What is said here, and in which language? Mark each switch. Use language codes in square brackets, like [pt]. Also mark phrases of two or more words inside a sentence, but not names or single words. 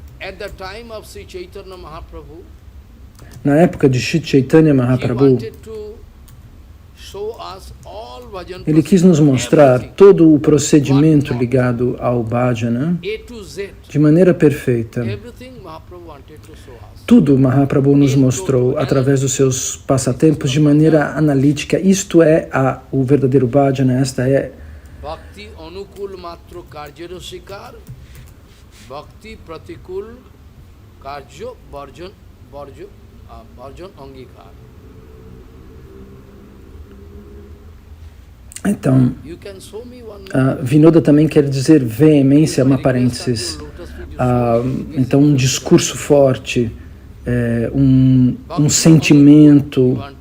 [pt] Na época de Sri Chaitanya Mahaprabhu, ele quis nos mostrar todo o procedimento ligado ao bhajana de maneira perfeita. Tudo Mahaprabhu nos mostrou através dos seus passatempos de maneira analítica. Isto é o verdadeiro bhajana, esta é [bn] ভক্তি অনুকূল মাত্র কার্যের স্বীকার, ভক্তি প্রতিকূল কার্য বর্জন অঙ্গীকার. [pt] Então, Vinoda também quer dizer veemência, uma parênteses. Então, um discurso forte, um sentimento.